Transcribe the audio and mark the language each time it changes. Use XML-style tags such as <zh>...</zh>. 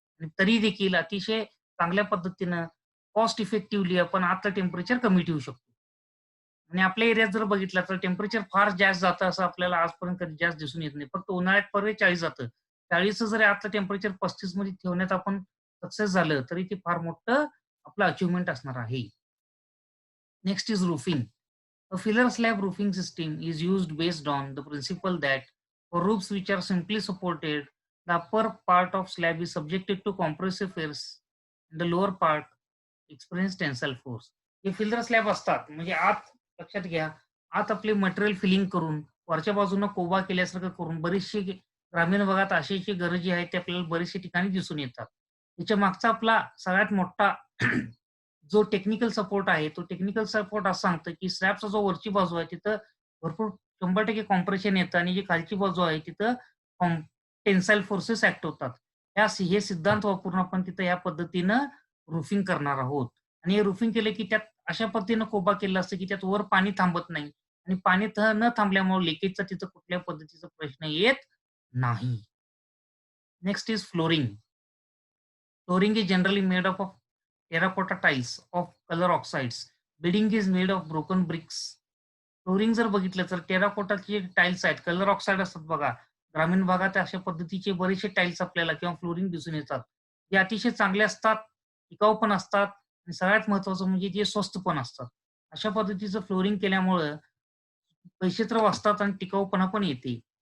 <mr>आणि तरी देखील अतिशय चांगल्या पद्धतीनं कॉस्ट इफेक्टिव्हली आपण आतलं टेम्परेचर कमी ठेवू शकतो. आणि आपल्या एरियात जर बघितलं तर टेम्परेचर फार जास्त जातं असं आपल्याला आजपर्यंत कधी जास्त दिसून येत नाही. फक्त उन्हाळ्यात परत 40 जातं. 40चं जरी आतलं टेम्परेचर 35 मध्ये ठेवण्यात आपण सक्सेस झालं, तरी ते फार मोठं आपलं अचीव्हमेंट असणार आहे.</mr> <en>Next is roofing. A filler slab roofing system is used based on the principle that for roofs which are simply supported, the upper part of slab is subjected to compressive force and the lower part experience tensile force.</en> <mr>हे filler slab असतात म्हणजे आत लक्षात घ्या, आत आपले material feeling करून वरच्या बाजूनं कोबा केल्यासारखं करून बरेचसे ग्रामीण भागात अशी गरज जी आहे ते आपल्याला बरेचसे ठिकाणी दिसून येतात. त्याच्या मागचा आपला सगळ्यात मोठा जो टेक्निकल सपोर्ट आहे, तो टेक्निकल सपोर्ट असं सांगतं, की स्लॅबचा जो वरची बाजू आहे तिथं भरपूर 100% कॉम्प्रेशन येतं आणि जी खालची बाजू आहे तिथं टेन्साईल फोर्सेस ॲक्ट होतात. हे सिद्धांत वापरून आपण तिथं या पद्धतीनं रूफिंग करणार आहोत. आणि हे रूफिंग केलं, की त्यात अशा पद्धतीनं कोबा केलेला असतं, की त्यात वर पाणी थांबत नाही आणि पाणी न थांबल्यामुळे लिकेजचा तिथं कुठल्याही पद्धतीचा प्रश्न येत नाही.</mr> <en>Next is flooring. Flooring is generally made up of terracotta tiles of color oxides. Bedding is made of broken bricks.</en> <mr>Flooring जर बघितलं तर टेराकोटाचे टाइल्स आहेत, कलर ऑक्साईड असतात बघा. ग्रामीण भागात अशा पद्धतीचे बरेचसे टाइल्स आपल्याला किंवा फ्लोरिंग दिसून येतात. जे अतिशय चांगले असतात, टिकाऊ पण असतात आणि सगळ्यात महत्त्वाचं म्हणजे ते स्वस्त पण असतात. अशा पद्धतीचं फ्लोरिंग केल्यामुळं पैसे तर वाचतात आणि टिकाऊपणा पण येते.</mr>